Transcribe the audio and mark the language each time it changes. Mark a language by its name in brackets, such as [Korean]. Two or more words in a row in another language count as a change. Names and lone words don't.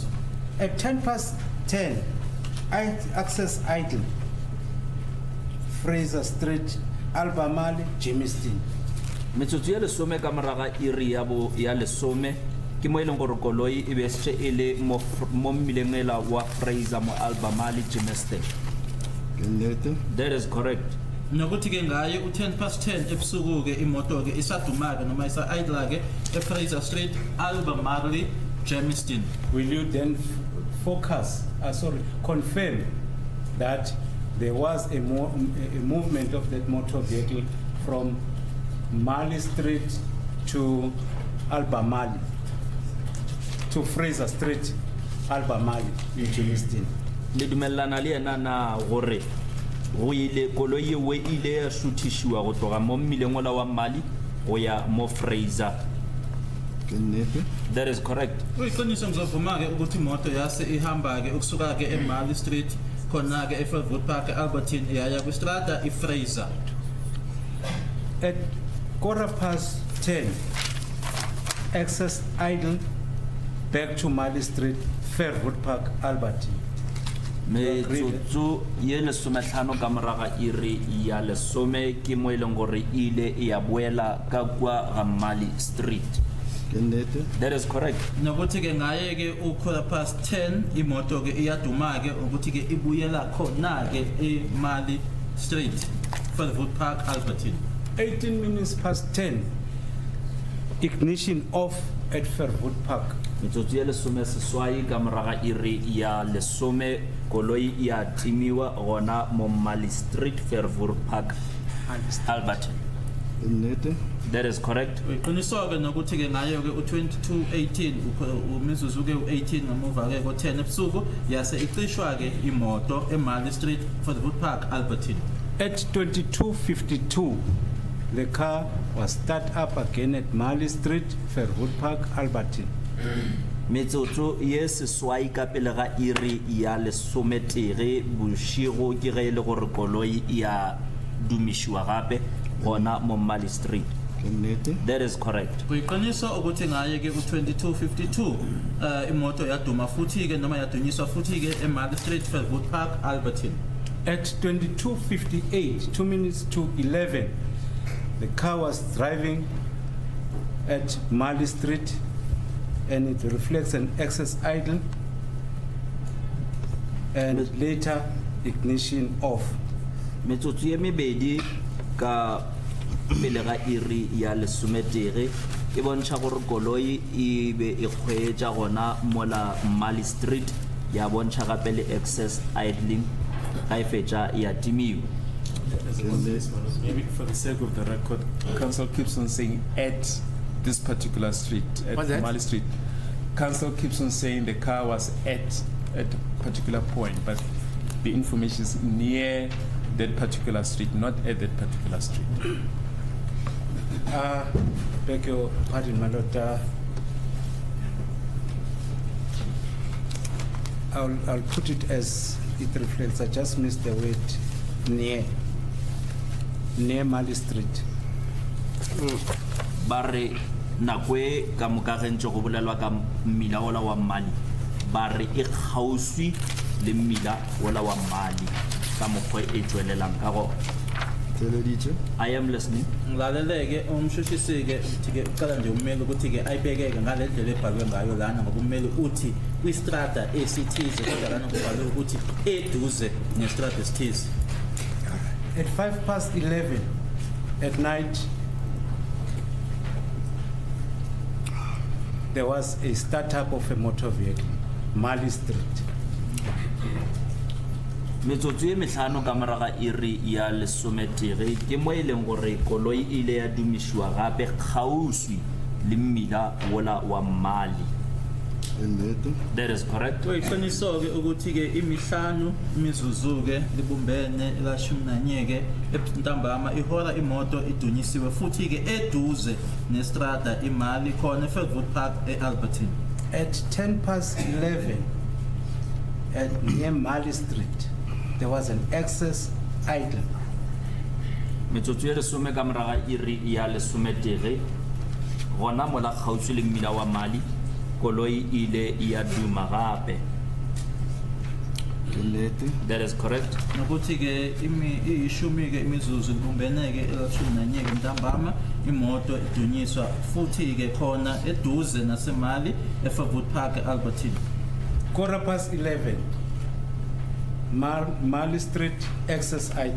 [English] At 10:10, access idle, Fraser Street, Albemarle, Jamestown. [Tswana] Metsotso ya lesome ka moraga iri ya lesome ke mo e leng gore koloi e be setse e le mo mmileng ela wa Fraser mo Albemarle, Jamestown. [English] That is correct. [Zulu] Nokuthi ke ngayo u10:10 ebusuku ke imoto ke isaduma ke noma isa idle ke eFraser Street, Albemarle, Jamestown. [English] Will you then confirm that there was a movement of that motor vehicle from Mali Street to Albemarle, to Fraser Street, Albemarle in Jamestown? [Tswana] Le dumelana le ena na gore go ile koloi we ile ya shuthishiwa go tloga mo mmileng ola wa Mali go ya mo Fraser Ke nnete. [English] That is correct. [Zulu] Uyiqiniso ngizovuma-ke ukuthi imoto yase ihamba-ke ukusuka-ke eMarley Street khona-ke eFellwood Park e-Albertine yaya kwistrata iFraser. [English] At 10:15, access idle back to Marley Street, Fairwood Park, Albertine. [Tswana] Metsotso ye lesometlhano ka moraga iri ya lesome ke mo e leng gore ile ya boela ka kwa ga Marley Street. Ke nnete. [English] That is correct. [Zulu] Nokuthi-ke ngaye-ke u10:15 imoto-ke iyaduma-ke ukuthi-ke ibuyela khona-ke eMarley Street, Fairwood Park, Albertine. [English] 18 minutes past 10, ignition off at Fairwood Park. [Tswana] Metsotso ye lesome seswai ka moraga iri ya lesome koloi ya timiwa gona mo Marley Street, Fairwood Park, Albertine. Ke nnete. [English] That is correct. [Zulu] Uyiqiniso-ke nokuthi-ke ngayo-ke u22:18 umizuzu-ke u18 ngemuva-ke ko10 ebusuku yase icishwa-ke imoto eMarley Street, Fairwood Park, Albertine. [English] At 22:52, the car was start up again at Marley Street, Fairwood Park, Albertine. [Northern Sotho] Metsotso ye seswai ka pele ga iri ya lesometere bošigo ke ge e le gore koloi ya dumišiwa gape gona mo Marley Street. Ke nnete. [English] That is correct. [Zulu] Kuyiqiniso ukuthi ngaye-ke u22:52 imoto yaduma futhi-ke noma yadunyiswa futhi-ke eMarley Street, Fairwood Park, Albertine. [English] At 22:58, 2 minutes to 11, the car was driving at Marley Street and it reflects an excess idle and later ignition off. [Northern Sotho] Metsotso ye mebedi ka pele ga iri ya lesometere e bontšha gore koloi e be e kgweetša gona mola Marley Street ya bontšha gape le [English] excess idling [Northern Sotho] ga e fetša ya timiwa. [English] Maybe for the sake of the record, council keeps on saying at this particular street, What's that? at Marley Street. Council keeps on saying the car was at a particular point, but the information is near that particular street, not at that particular street. Beg your pardon, my lord. I'll put it as it reflects. I just missed the word near Marley Street. [Northern Sotho] Ba re nako e ka moka ge ntse go bolelwa ka mmila ola wa Marley ba re e kgauswi le mmila ola wa Marley ka mokgwa e tswelelang ka go. Theleditše. [English] I am listening. [Zulu] Ngilaleleke umshushisi-ke ukuthi-ke uqala nje ummeli ukuthi-ke ayibhekeke ngale ndlela ebhalwe ngayo lana ngoba ummeli uthi kwistrata esithize kodwa lana kubhalwe ukuthi eduze nestrata esithize. [English] At 11:05 at night, there was a startup of a motor vehicle, Marley Street. [Northern Sotho] Metsotso e metlhano ka moraga iri ya lesometere ke mo e leng gore koloi ile ya dumišiwa gape kgauswi le mmila wola wa Marley. Ke nnete. [English] That is correct. [Zulu] Kuyiqiniso-ke ukuthi-ke imihlanu imizuzu-ke libumbene la11-ke ntambama ihora imoto idunyisiwe futhi-ke eduze nestrata iMarley khona eFellwood Park e-Albertine. [English] At 11:10, at near Marley Street, there was an excess idle. [Northern Sotho] Metsotso ye lesome ka moraga iri ya lesometere gona mola kgauswi le mmila wa Marley koloi ile ya duma gape. Ke nnete. [English] That is correct. [Zulu] Nokuthi-ke iyishumi-ke imizuzu libumbeneke la11-ke ntambama imoto idunyiswa futhi-ke khona eduze naseMarley eFellwood Park e-Albertine. [English] 11:15, Marley Street, excess idle.